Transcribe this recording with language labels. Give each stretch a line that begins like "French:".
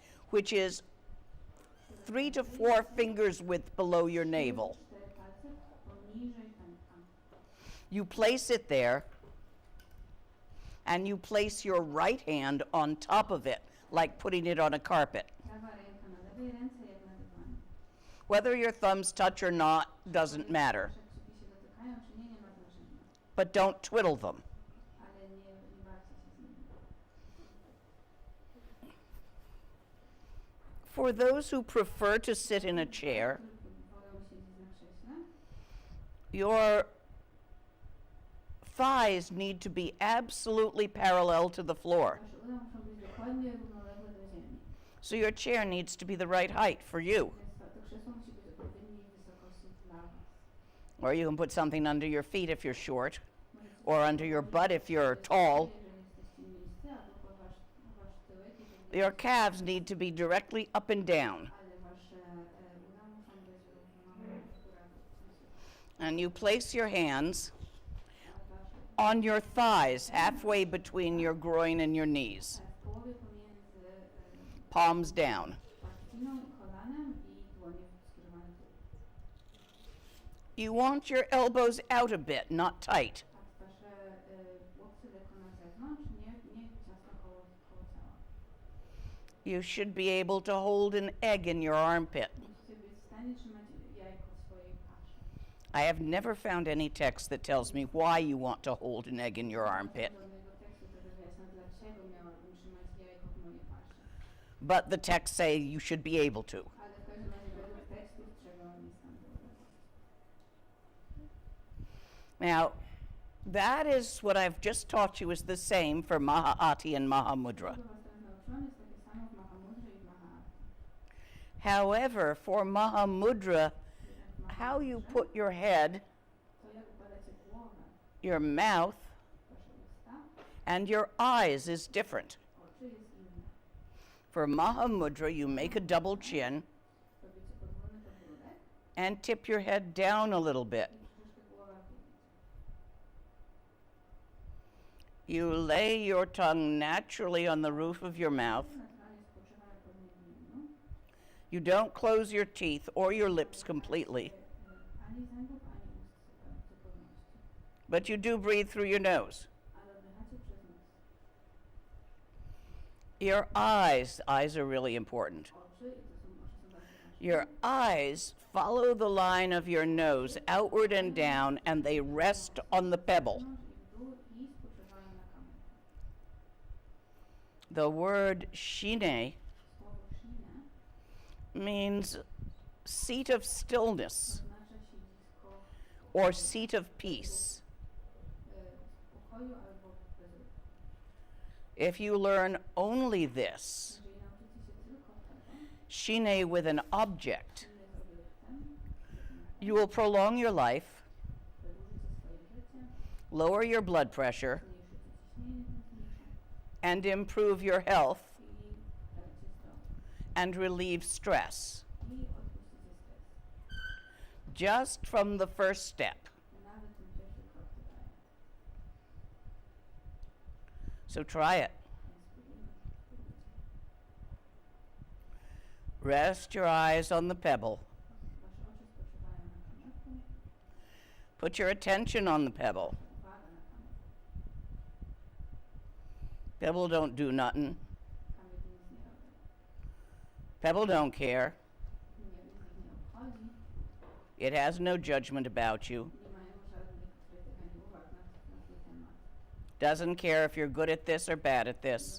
English: which is 3 to 4 fingers width below your navel.
Polish: 4 palce poniżej pępka.
English: You place it there, and you place your right hand on top of it, like putting it on a carpet.
Polish: Prawa ręka na lewej ręce, jak na dywanie.
English: Whether your thumbs touch or not doesn't matter,
Polish: Przekrzyki się dotykają, czy nie, nie ma znaczenia.
English: but don't twiddle them.
Polish: Ale nie bawcie się z nimi.
English: For those who prefer to sit in a chair,
Polish: Wolą siedzieć na krześle.
English: your thighs need to be absolutely parallel to the floor.
Polish: Wasze uda muszą być dokładnie równoległe do ziemi.
English: So your chair needs to be the right height for you.
Polish: Więc to krzesło musi być odpowiedniej wysokości dla was.
English: Or you can put something under your feet if you're short,
Polish: Możecie
English: or under your butt if you're tall.
Polish: jeżeli jesteście niscy, albo pod wasz tyłek, jeżeli
English: Your calves need to be directly up and down.
Polish: ale wasze uda muszą być równoległe w górę.
English: And you place your hands
Polish: A wasze
English: on your thighs, halfway between your groin and your knees,
Polish: w połowie pomiędzy
English: palms down.
Polish: pachciną i kolanem i dłonie skierowane w dół.
English: You want your elbows out a bit, not tight.
Polish: Tak, wasze łokcie lekko na zewnątrz, nie ciasno koło ciała.
English: You should be able to hold an egg in your armpit.
Polish: Musicie być w stanie trzymać jajko w swojej paszy.
English: I have never found any text that tells me why you want to hold an egg in your armpit,
Polish: Żadnego tekstu, który wyjaśnia, dlaczego miałabym trzymać jajko w mojej paszy.
English: but the texts say you should be able to.
Polish: Ale w każdym razie według tekstów trzeba mi tam było.
English: Now, that is what I've just taught you is the same for Mahaati and Mahamudra.
Polish: Tego was teraz nauczyłam, jest takie samo w Mahamudrze i w Mahaati.
English: However, for Mahamudra,
Polish: Jednak w
English: how you
Polish: Mahamudrze,
English: put your head,
Polish: to jak układacie głowę,
English: your mouth,
Polish: wasze usta,
English: and your eyes is different.
Polish: oczy jest inne.
English: For Mahamudra, you make a double chin
Polish: Robicie podwójny podbródek
English: and tip your head down a little bit.
Polish: i troszkę głowa w dół.
English: You lay your tongue naturally on the roof of your mouth.
Polish: Naturalnie spoczywa na podniebieniu.
English: You don't close your teeth or your lips completely,
Polish: Ani zębów, ani ust w zupełności.
English: but you do breathe through your nose.
Polish: Ale oddychacie przez nos.
English: Your eyes are really important.
Polish: Oczy, i to są oczy są bardzo ważne.
English: Your eyes follow the line of your nose outward and down, and they rest on the pebble.
Polish: Wewnątrz i w dół i spoczywają na kamyku.
English: The word shine
Polish: Słowo shinę
English: means seat of stillness
Polish: oznacza siedzisko
English: or seat of peace.
Polish: spokoju albo bezruchu.
English: If you learn only this,
Polish: Jeżeli nauczycie się tylko tego,
English: shine with an object,
Polish: ile z obiektem,
English: you will prolong your life,
Polish: wydłużycie swoje życie,
English: lower your blood pressure,
Polish: zmniejszycie ciśnienie tętnicze
English: and improve your health
Polish: i będziecie zdrowi.
English: and relieve stress.
Polish: I odpuścicie stres.
English: Just from the first step.
Polish: Nawet ten pierwszy krok to daje.
English: So try it.
Polish: Więc spróbujmy.
English: Rest your eyes on the pebble.
Polish: Wasze oczy spoczywają na kamyku,
English: Put your attention on the pebble.
Polish: uwaga na kamyku.
English: Pebble don't do nothing.
Polish: Kamyk nic nie robi.
English: Pebble don't care.
Polish: Nic ich nie obchodzi.
English: It has no judgment about you.
Polish: Nie mają żadnych krytyk ani uwag na ten temat.
English: Doesn't care if you're good at this or bad at this.